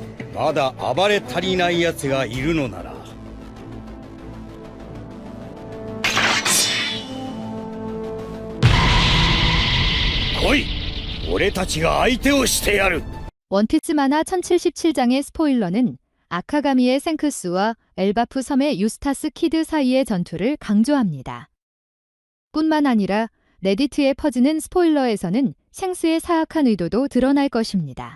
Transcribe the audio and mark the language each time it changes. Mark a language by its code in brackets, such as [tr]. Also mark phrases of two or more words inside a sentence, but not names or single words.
[ja] まだ暴れ足りない奴がいるのなら来い。俺たちが相手をしてやる。 [ko] 원피스 만화 1077장의 스포일러는 아카가미의 생크스와 엘바프 섬의 유스타스 키드 사이의 전투를 강조합니다. 뿐만 아니라 레디트에 퍼지는 스포일러에서는 쉥스의 사악한 의도도 드러날 것입니다.